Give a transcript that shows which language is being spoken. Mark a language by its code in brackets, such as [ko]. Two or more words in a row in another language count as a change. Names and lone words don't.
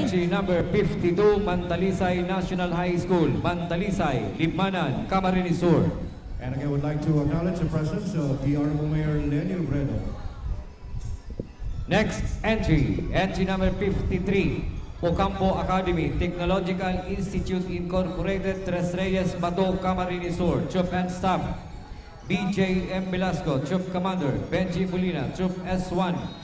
[en] Entry number 52, Mantalisay National High School, Mantalisay, Libmanan, Camarines Sur. And again, would like to acknowledge the presence of the Honorable Mayor Lenny Robredo. Next entry, entry number 53, Ocampo Academy, Technological Institute Incorporated, Tres Reyes, Bato, Camarines Sur. Troop and Staff, BJ M. Velasco, Troop Commander, Benji Molina, Troop S1.